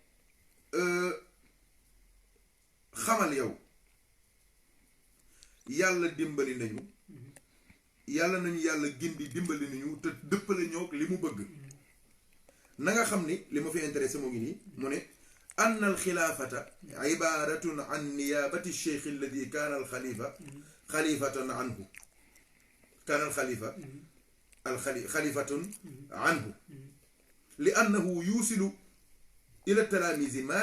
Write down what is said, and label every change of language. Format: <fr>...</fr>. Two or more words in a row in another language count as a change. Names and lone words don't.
<wo>xamal yow yàlla dimbali nañu yàlla nañu yàlla gindi dimbali nañu te dëppale ñoo li mu bëgg na nga xam ni li ma fi intéressé mu ngi nii mu ne</wo> <ar>أن الخلافة عبارة عن نيابة الشيخ الذي كان الخليفة خليفة عنه كان الخليفة خليفة عنه لأنه يوصل إلى التلاميذ ما</ar>